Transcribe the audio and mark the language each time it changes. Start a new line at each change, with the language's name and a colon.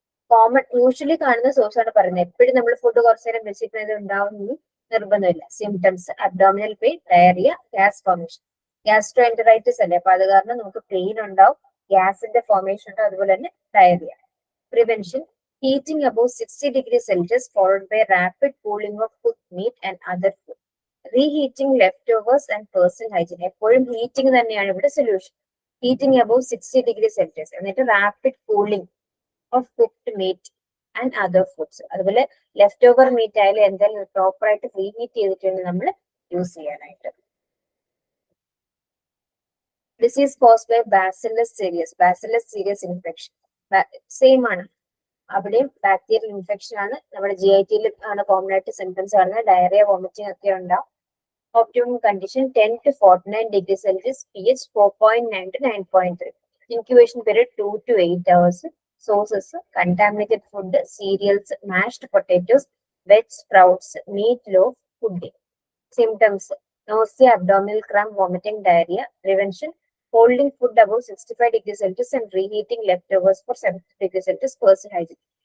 Malayalam: Common usually കാണുന്ന source ആണ് പറയുന്നത്. എപ്പോഴും നമ്മൾ ഫുഡ് കുറച്ചു നേരം വെച്ചിട്ട് ഉണ്ടാവുന്ന നിർബന്ധമില്ല. Symptoms abdominal pain, diarrhoea, gas formation. ഗ്യാസ്ട്രോഎന്ററൈറ്റിസ് അല്ലേ, അപ്പൊ അത് കാരണം നമുക്ക് പെയിൻ ഉണ്ടാവും, ഗ്യാസിന്റെ ഫോർമേഷൻ ഉണ്ടാവും, അതുപോലെ തന്നെ diarrhoea.
English: Prevention: heating above 60 degrees Celsius followed by rapid cooling of cooked meat and other food. Reheating, leftovers and personal hygiene.
Malayalam: എപ്പോഴും ഹീറ്റിംഗ് തന്നെയാണ് ഇവിടെ solution.
English: Heating above 60 degrees Celsius, എന്നിട്ട് rapid cooling of cooked meat and other foods.
Malayalam: അതുപോലെ left over meet ആയാലും എന്തായാലും proper ആയിട്ട് reheat ചെയ്തിട്ടുണ്ട് നമ്മൾ യൂസ് ചെയ്യാനായിട്ട്.
English: Disease caused by Bacillus cereus.
Malayalam: Bacillus serious infection same ആണ്. അവിടെയും ബാക്ടീരിയൽ ഇൻഫെക്ഷൻ ആണ്. നമ്മുടെ GIT ആണ് കോമൺ ആയിട്ട് സിംറ്റംസ് കാണുന്നത്. ഡയറിയ, വോമിറ്റിംഗ് ഒക്കെ ഉണ്ടാവും.
English: Optimum condition 10 to 49 degrees Celsius, pH 4.9 to 9.3. Incubation period 2 to 8 hours. Sources contaminated food, cereals, mashed potatoes, veg sprouts, meat loaf, pudding. Symptoms: nausea, abdominal cramp, vomiting, diarrhea. Prevention: holding food above 65 degrees Celsius and reheating leftovers for 70 degrees Celsius. Personal hygiene.